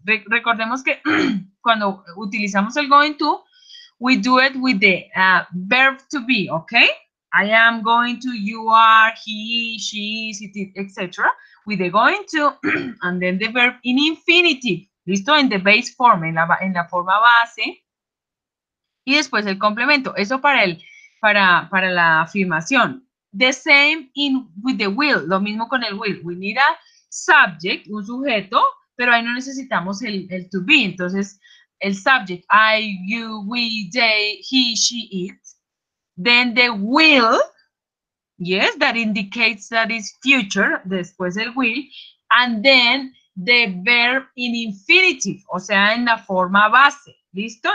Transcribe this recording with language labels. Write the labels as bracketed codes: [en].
[es] Recordemos que cuando utilizamos el [en] going to, we do it with the verb to be, okay? I am going to, you are, he, she, it, etc. With the going to, and then the verb in infinitive. [es] ¿Listo? En [en] the base form, [es] en la forma base. Y después el complemento. Eso para la afirmación. [en] The same with the will. [es] Lo mismo con el will. [en] We need a subject, [es] un sujeto, pero ahí no necesitamos el to be. Entonces, el [en] subject, I, you, we, they, he, she, it. Then the will, yes, that indicates that is future. [es] Después el will. [en] And then the verb in infinitive, [es] o sea, en la forma base. ¿Listo?